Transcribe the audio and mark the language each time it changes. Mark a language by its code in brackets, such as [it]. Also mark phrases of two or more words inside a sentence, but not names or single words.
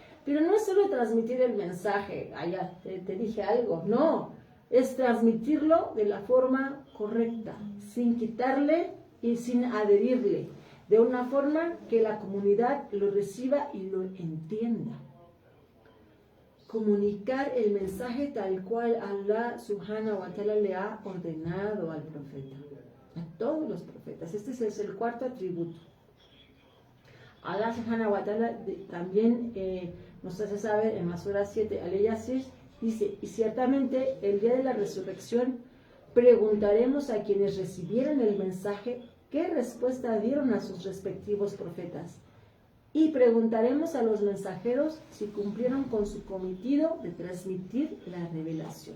[es] Pero no es solo transmitir el mensaje, ya te dije algo, no, es transmitirlo de la forma correcta, sin quitarle y sin adherirle, de una forma que la comunidad lo reciba y lo entienda. Comunicar el mensaje tal cual [ar] الله سبحانه وتعالى [es] le ha ordenado al profeta, a todos los profetas. Este es el cuarto atributo. [ar] الله سبحانه وتعالى [es] también nos hace saber en la sura 7, Al-Yasir, dice, y ciertamente el día de la resurrección preguntaremos a quienes recibieron el mensaje qué respuesta dieron a sus respectivos profetas. Y preguntaremos a los mensajeros si cumplieron con su cometido de transmitir la revelación.